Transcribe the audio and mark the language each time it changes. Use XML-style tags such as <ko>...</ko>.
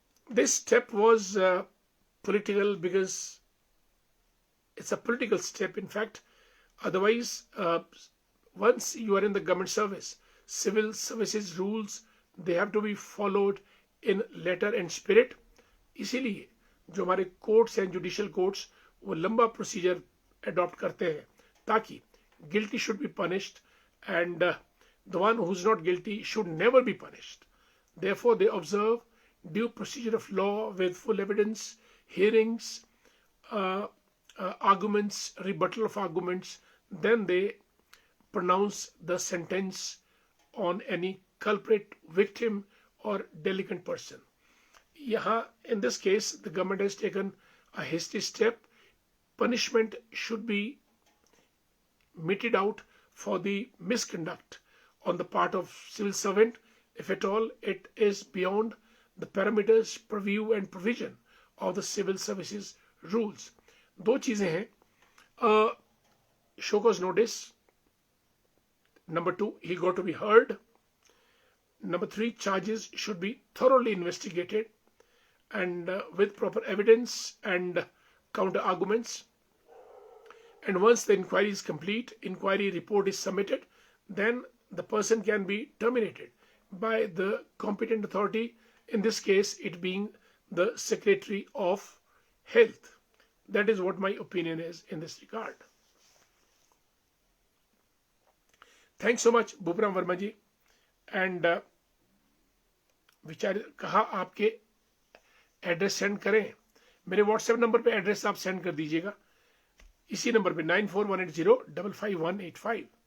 <en>This step was political because it's a political step, in fact. Otherwise, once you are in the government service, civil services rules, they have to be followed in letter and spirit.</en> <hi>इसीलिए जो हमारे courts हैं, judicial courts, वो लंबा procedure adopt करते हैं ताकि</hi> <en>guilty should be punished</en> <hi>and the one who's not guilty should never be punished.</hi> <en>Therefore, they observe due procedure of law with full evidence, hearings, arguments, rebuttal of arguments. Then they pronounce the sentence on any culprit, victim, or delinquent person. Yaha, in this case, the government has taken a hasty step. Punishment should be meted out for the misconduct on the part of civil servant, if at all it is beyond the parameters, purview and provision of the civil services rules.</en> <hi>दो चीजें हैं, show cause notice.</hi> <en>Number 2, he got to be heard. Number 3, charges should be thoroughly investigated and with proper evidence and counter arguments. And once the inquiry is complete, inquiry report is submitted, then the person can be terminated by the competent authority, in this case it being the Secretary of Health. That is what my opinion is in this regard. Thanks so much, Bhuparam Verma ji.</en> <hi>And विचार कहा आपके address send करें, मेरे WhatsApp number पे address आप send कर दीजिएगा, इसी नंबर पे 9418055185।</hi>